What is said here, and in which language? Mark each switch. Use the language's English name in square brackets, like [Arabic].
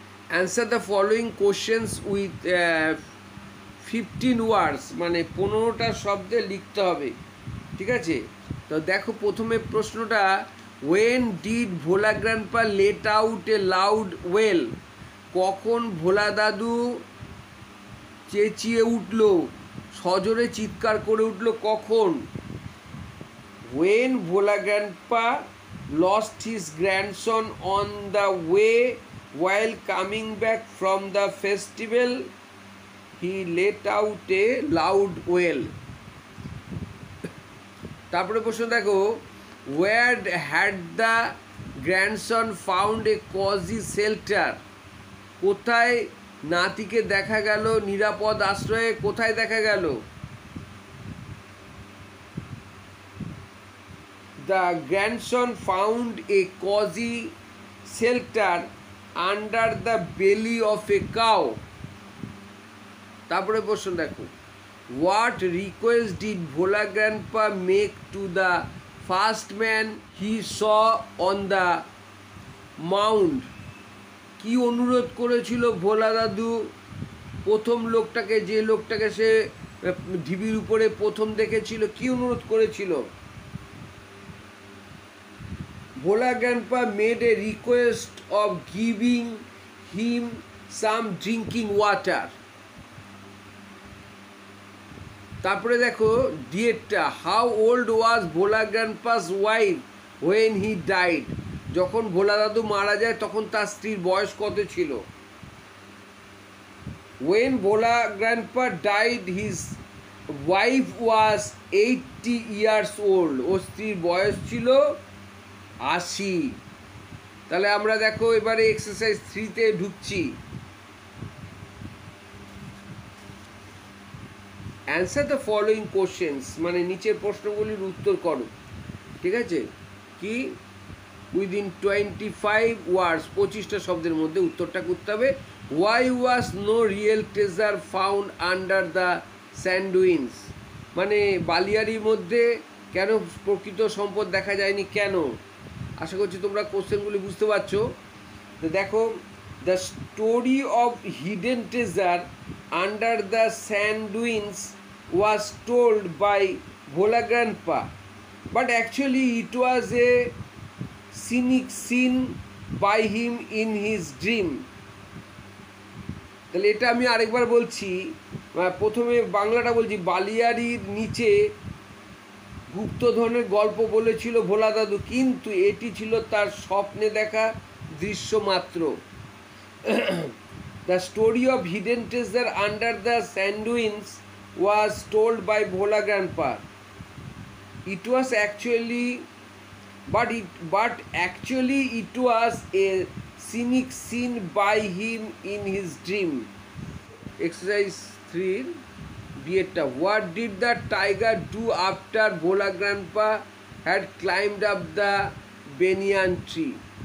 [English] answer the following questions with 15 words, [Bangla] মানে 15টা শব্দে লিখতে হবে, ঠিক আছে? তো দেখো, প্রথমে প্রশ্নটা, [English] when did Bhola grandpa let out a loud wail, [Bangla] কখন ভোলা দাদু চেঁচিয়ে উঠল, সজোরে চিৎকার করে উঠল কখন? [English] When Bhola grandpa lost his grandson on the way while coming back from the festival, he let out a loud wail. [Bangla] তারপরে প্রশ্ন দেখো, [English] where had the grandson found a cozy shelter, [Bangla] কোথায় নাতিকে দেখা গেল নিরাপদ আশ্রয়ে, কোথায় দেখা গেল? [English] The grandson found a cozy shelter under the belly of a cow. [Bangla] তারপরে প্রশ্ন দেখো, [English] what request did Bhola Grandpa make to the first man he saw on the mound, [Bangla] কি অনুরোধ করেছিল ভোলা দাদু প্রথম লোকটাকে, যে লোকটাকে সে ঢিবির উপরে প্রথম দেখেছিল, কি অনুরোধ করেছিল? [English] Bhola Grandpa made a request of giving him some drinking water. [Bangla] তারপরে দেখো ডিয়েটটা, [English] how old was Bhola grandpa's wife when he died, [Bangla] যখন ভোলা দাদু মারা যায় তখন তার স্ত্রীর বয়স কত ছিল? [English] when Bhola grandpa died his wife was 80 years old, [Bangla] ও স্ত্রীর বয়স ছিল 80। তাহলে আমরা দেখো এবারে এক্সারসাইজ 3-তে ঢুকছি। [English] answer the following questions, [Bangla] মানে নিচের প্রশ্নগুলির উত্তর করো, ঠিক আছে? [English] কি within 25 words, [Bangla] 25টা শব্দের মধ্যে উত্তরটা করতে হবে। [English] why was no real treasure found under the sand dunes, [Bangla] মানে বালিয়ারির মধ্যে কেন প্রকৃত সম্পদ দেখা যায়নি, কেন? আশা করছি তোমরা কোশ্চেনগুলি বুঝতে পারছো। তো দেখো, [English] The story of hidden treasure under the sand dunes was told by Bhola Grandpa, but actually it was a scenic scene by him in his dream. [Bangla] তাহলে এটা আমি আরেকবার বলছি, প্রথমে বাংলাটা বলছি। বালিয়ারির নিচে গুপ্তধনের গল্প বলেছিল ভোলা দাদু, কিন্তু এটি ছিল তার স্বপ্নে দেখা দৃশ্য মাত্র। [English] The story of hidden treasure under the sand winds was told by Bhola Grandpa. It was actually but actually it was a scenic scene by him in his dream. Exercise 3 B-টা, what did the tiger do after Bhola grandpa had climbed up the banyan tree?